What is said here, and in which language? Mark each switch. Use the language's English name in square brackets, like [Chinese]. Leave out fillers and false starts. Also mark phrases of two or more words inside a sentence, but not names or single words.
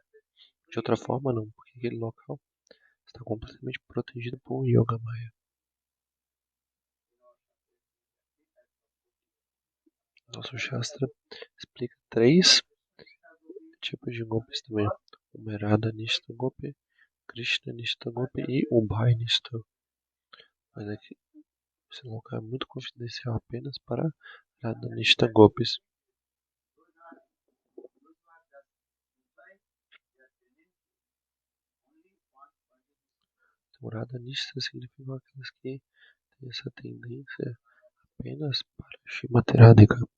[Portuguese] De outra forma, não, porque aquele local está completamente protegido por Yoga Maya. Nosso Shastra explica 3 tipos de Gopis também. Uma é Radha Nishta Gopi, Krishna Nishta Gopi e Ubhaya Nishta. Mas aqui, esse local é muito confidencial apenas para Radha Nishta Gopis. Então, Radha Nishta significa aquelas que têm essa tendência apenas para Shrimati Radhika.